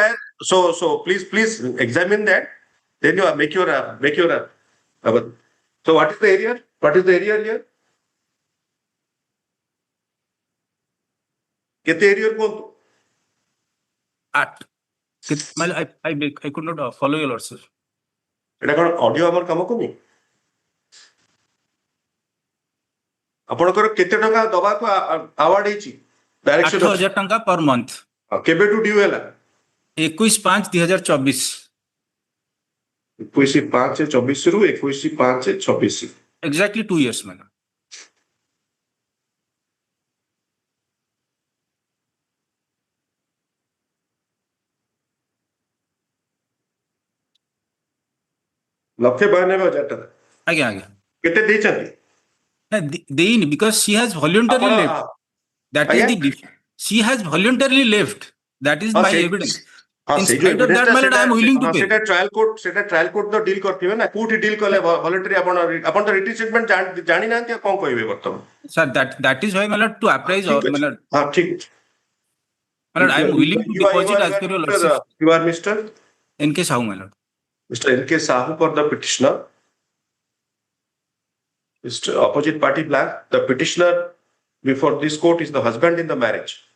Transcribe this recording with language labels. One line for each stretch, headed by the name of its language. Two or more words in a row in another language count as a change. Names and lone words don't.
English: where so please examine that. Then you make your so what is the area? What is the area here? Get the area code. My lord, I could not follow your lordship.
Bangla: এটা কোন অডিও আমার
Odia: কাମ କରୁନି ଆପଣଙ୍କର କେତେ ଟଙ୍କା ଦବାକୁ ଆୱାର୍ଡ ହେଇଛି ଡାଇରେକ୍ସନ
English: 8,000 ଟଙ୍କା per month.
Odia: କେବେଠୁ ଡ୍ୟୁ ହେଲା 21/5/2024. 21/5/24 ରୁ 21/5/26
English: Exactly 2 years, my lord.
Odia: ଲକ୍ଷେ 92,000 ଟଙ୍କା ଆଜ୍ଞା। କେତେ ଦେଇଛନ୍ତି
English: ଦେଇନି because she has voluntarily
Odia: ଆପଣ
English: left. That is
Odia: ଆଜ୍ଞା?
English: she has voluntarily left. That is my evidence.
Odia: ହଁ
English: In
Odia: ସେଇ ଯୋଉ
English: spite of that, my lord, I am willing to pay.
Odia: ସେଟା
English: trial court
Odia: ତ ଡିଲ୍ କରିଥିବେ ନା କୋଉଠି ଡିଲ୍ କଲେ ଭଲଣ୍ଟାରୀ ଆପଣ ତ
English: written statement
Odia: ଜାଣିନାହାନ୍ତି ଆଉ କଣ କହିବେ ବର୍ତ୍ତମାନ
English: Sir, that is why, my lord, to apprise, my lord,
Odia: ହଁ ଠିକ ଅଛି
English: my lord, I am willing to deposit as per your lordship. You are Mr. NK Sahoo, my lord. Mr. NK Sahoo for the petitioner. Mr. Opposite party blank. The petitioner before this court is the husband in the marriage.